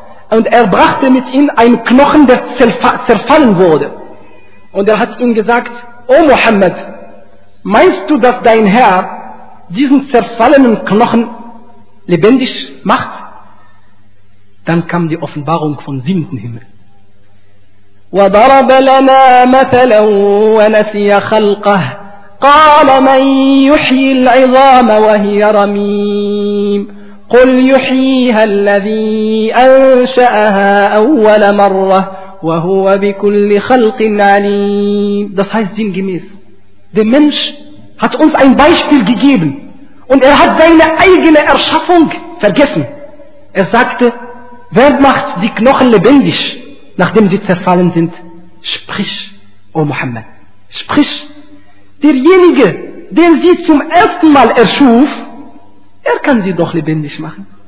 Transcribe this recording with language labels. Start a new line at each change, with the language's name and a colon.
German: Und er brachte mit ihm einen Knochen, der zerfallen wurde. Und er hat ihm gesagt, O Muhammad, meinst du, dass dein Herr diesen zerfallenen Knochen lebendig macht? Dann kam die Offenbarung vom siebten Himmel.
Arabic: وضرب لنا مثلا ونسي خلقه قال من يحيي العظام وهي رميم قل يحييها الذي أنشأها أول مرة وهو بكل خلق عليم.
German: Das heißt sinngemäß, der Mensch hat uns ein Beispiel gegeben und er hat seine eigene Erschaffung vergessen. Er sagte, wer macht die Knochen lebendig, nachdem sie zerfallen sind? Sprich, O Muhammad, sprich. Derjenige, den sie zum ersten Mal erschuf, er kann sie doch lebendig machen.